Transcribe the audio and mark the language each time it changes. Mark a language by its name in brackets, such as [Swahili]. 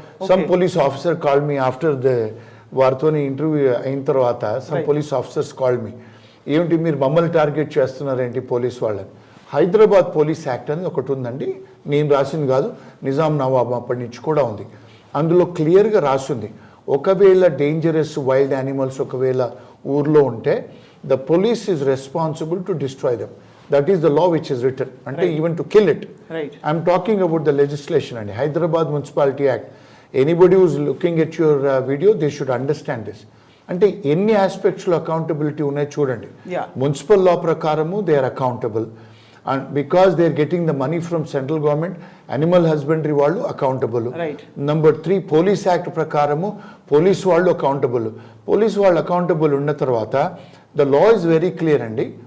[English] some police officer call me after the [Telugu] వారితో interview అయిన తర్వాత [English] some police officers call me, [Telugu] ఏమిటి మీరు మమ్మల్ని టార్గెట్ చేస్తున్నారేంటి పోలీస్ వాళ్ళని. హైదరాబాద్ పోలీస్ యాక్ట్ అనేది ఒకటి ఉందండి, నేను రాసింది కాదు, నిజాం నవాబ్ అప్పటి నుంచి కూడా ఉంది. అందులో క్లియర్గా రాసింది, ఒకవేళ [English] dangerous wild animals [Telugu] ఒకవేళ ఊర్లో ఉంటే [English] The police is responsible to destroy them. That is the law which is written, and even to kill it. Right. I am talking about the legislation and Hyderabad Municipality Act. Anybody who is looking at your video, they should understand this. [Telugu] అంటే ఎన్ని ఆస్పెక్ట్స్లో accountability ఉన్నాయి చూడండి. Municipal లా ప్రకారము [English] They are accountable. And because they are getting the money from central government animal husbandry వాళ్ళు accountable. Right. [Telugu] Number 3 police act ప్రకారము police వాళ్ళు accountable. Police వాళ్ళు accountable ఉన్న తర్వాత [English] the law is very clear [Telugu] అండి.